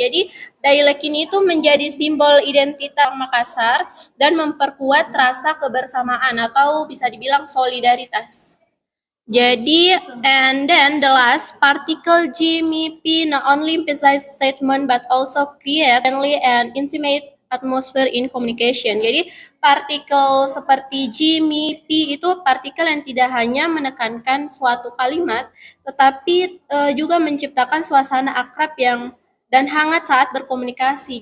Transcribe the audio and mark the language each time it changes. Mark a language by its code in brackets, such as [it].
[id] Jadi dialek ini itu menjadi simbol identitas Makassar dan memperkuat rasa kebersamaan atau bisa dibilang solidaritas. [en] Jadi, and then the last particle GMP not only emphasize statement but also create friendly and intimate atmosphere in communication. [id] Jadi, partikel seperti GMP itu partikel yang tidak hanya menekankan suatu kalimat, tetapi juga menciptakan suasana akrab yang dan hangat saat berkomunikasi.